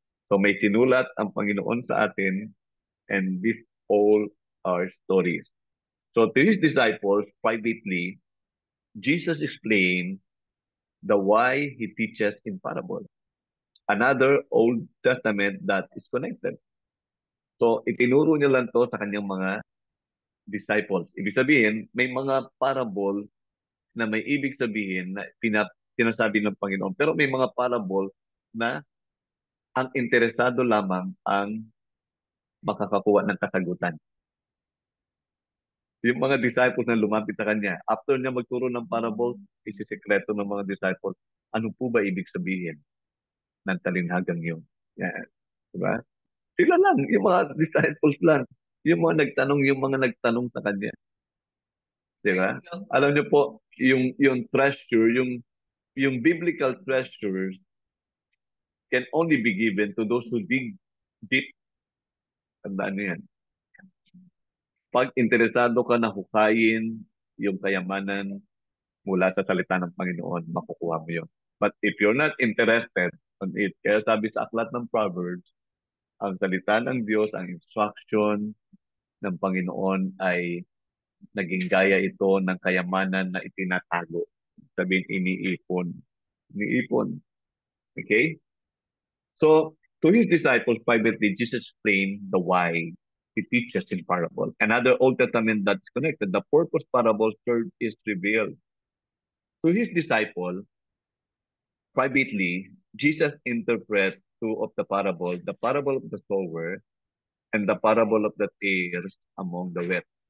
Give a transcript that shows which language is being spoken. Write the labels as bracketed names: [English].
[Filipino] So may sinulat ang Panginoon sa atin, [English] and these all are stories. So to his disciples, privately, Jesus explained the why he teaches in parable. Another Old Testament that is connected. [Filipino] So itinuro niya lang to sa kanyang mga disciples. Ibig sabihin, may mga parable na may ibig sabihin na sinasabi ng Panginoon. Pero may mga parable na ang interesado lamang ang makakakuha ng kasagutan. Yung mga disciples na lumapit sa kanya, after niya magturo ng parable, isisekreto ng mga disciples, ano po ba ibig sabihin ng talinhagang yun? Yan. Diba? Sila lang, yung mga disciples lang. Yung mga nagtanong sa kanya. Diba? Alam niyo po, yung treasure, yung [English] biblical treasures can only be given to those who dig deep. [Filipino] Tandaan niyo yan. Pag interesado ka na hukayin yung kayamanan mula sa salita ng Panginoon, makukuha mo yun. [English] But if you're not interested on it, [Filipino] kaya sabi sa aklat ng Proverbs, ang salita ng Diyos, ang instruction ng Panginoon ay naging gaya ito ng kayamanan na itinatago. Sabihin, iniipon. Iniipon. Okay? [English] So, to his disciples privately, Jesus explained the why he teaches in parable. Another Old Testament that's connected, the purpose parable third is revealed. To his disciple, privately, Jesus interprets two of the parable of the sower and the parable of the tares among the wheat.